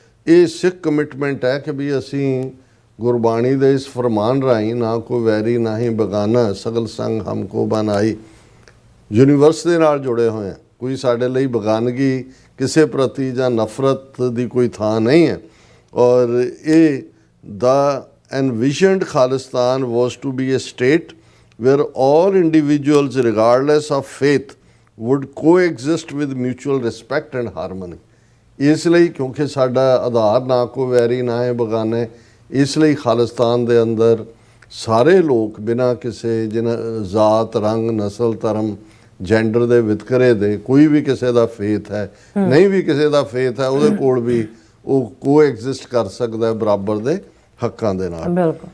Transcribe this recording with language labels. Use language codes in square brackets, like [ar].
[pa] ਇਹ ਸਿੱਖ ਕਮਿਟਮੈਂਟ ਹੈ ਕਿ ਵੀ ਅਸੀਂ ਗੁਰਬਾਣੀ ਦੇ ਇਸ ਫਰਮਾਨ ਰਾਹੀਂ ਨਾ ਕੋਈ ਵੈਰੀ ਨਾ ਹੀ ਬੇਗਾਨਾ ਸਗਲ ਸੰਗ ਹਮਕੋ ਬਨਾਈ, ਯੂਨੀਵਰਸ ਦੇ ਨਾਲ ਜੁੜੇ ਹੋਏ ਹਾਂ। ਕੋਈ ਸਾਡੇ ਲਈ ਬੇਗਾਨਗੀ ਕਿਸੇ ਪ੍ਰਤੀ ਜਾਂ ਨਫ਼ਰਤ ਦੀ ਕੋਈ ਥਾਂ ਨਹੀਂ ਹੈ। ਔਰ ਇਹ ਦਾ [en] envisioned Khalistan was to be a state where all individuals regardless of faith would coexist with mutual respect and harmony। [pa] ਇਸ ਲਈ ਕਿਉਂਕਿ ਸਾਡਾ ਆਧਾਰ ਨਾ ਕੋਈ ਵੈਰੀ ਨਾ ਹੈ ਬੇਗਾਨੇ, ਇਸ ਲਈ ਖਾਲਿਸਤਾਨ ਦੇ ਅੰਦਰ ਸਾਰੇ ਲੋਕ ਬਿਨਾਂ ਕਿਸੇ ਜ਼ਾਤ, ਰੰਗ, ਨਸਲ, ਧਰਮ, ਜੈਂਡਰ ਦੇ ਵਿਤਕਰੇ ਦੇ, ਕੋਈ ਵੀ ਕਿਸੇ ਦਾ ਫੇਥ ਹੈ, ਨਹੀਂ ਵੀ ਕਿਸੇ ਦਾ ਫੇਥ ਹੈ, ਉਹਦੇ ਕੋਲ ਵੀ ਉਹ ਕੋਐਗਜ਼ਿਸਟ ਕਰ ਸਕਦਾ ਹੈ ਬਰਾਬਰ ਦੇ ਹੱਕਾਂ ਦੇ ਨਾਲ।